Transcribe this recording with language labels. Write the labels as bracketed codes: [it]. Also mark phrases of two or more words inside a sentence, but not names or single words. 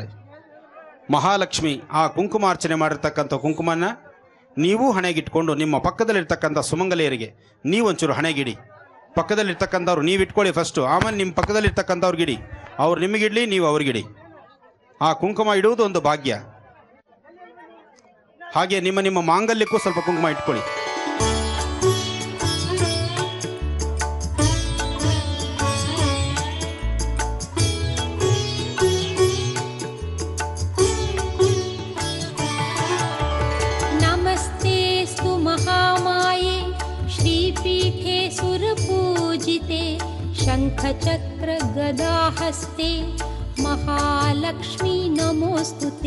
[kn] ಮಹಾಲಕ್ಷ್ಮಿ ಆ ಕುಂಕುಮಾರ್ಚನೆ ಮಾಡಿರ್ತಕ್ಕಂಥ ಕುಂಕುಮನ ನೀವು ಹಣೆಗಿಟ್ಕೊಂಡು ನಿಮ್ಮ ಪಕ್ಕದಲ್ಲಿರ್ತಕ್ಕಂಥ ಸುಮಂಗಲಿಯರಿಗೆ ನೀವೊಂಚೂರು ಹಣೆಗಿಡಿ. ಪಕ್ಕದಲ್ಲಿರ್ತಕ್ಕಂಥವ್ರು ನೀವು ಇಟ್ಕೊಳ್ಳಿ ಫಸ್ಟು, ಆಮೇಲೆ ನಿಮ್ಮ ಪಕ್ಕದಲ್ಲಿರ್ತಕ್ಕಂಥವ್ರಿಗಿಡಿ. ಅವ್ರು ನಿಮಗಿಡ್ಲಿ, ನೀವು ಅವ್ರಿಗಿಡಿ. ಆ ಕುಂಕುಮ ಇಡುವುದು ಒಂದು ಭಾಗ್ಯ. ಹಾಗೆ ನಿಮ್ಮ ಮಾಂಗಲ್ಯಕ್ಕೂ ಸ್ವಲ್ಪ ಕುಂಕುಮ ಇಟ್ಕೊಳ್ಳಿ. [sa] नमस्तेस्तु महामाये श्रीपीठे सुरपूजिते शंखचक्र गदाहस्ते महालक्ष्मी नमोस्तुते.